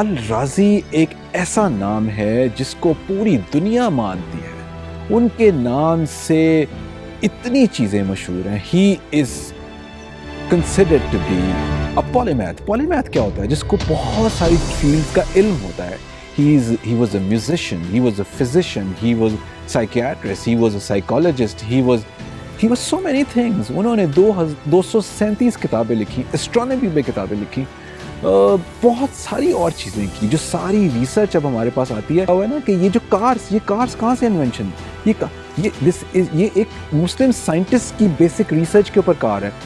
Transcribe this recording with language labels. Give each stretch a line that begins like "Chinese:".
Urdu: Razi ایک ایسا نام ہے جس کو پوری دنیا مانتی ہے. ان کے نام سے اتنی چیزیں مشہور ہیں.
English: He is considered to be a polymath.
Urdu: Polymath کیا ہوتا ہے؟ جس کو بہت ساری فیلڈ کا علم ہوتا ہے.
English: He was a musician, he was a physician, he was a psychiatrist, he was a psychologist, he was so many things.
Urdu: انہوں نے 237 کتابیں لکھی, astronomy میں کتابیں لکھی, بہت ساری اور چیزیں کی جو ساری ریسرچ اب ہمارے پاس آتی ہے نا کہ یہ جو یہ کارز کہاں سے انوینشن, یہ ایک مسلم سائنٹسٹ کی بیسک ریسرچ کے اوپر کار ہے.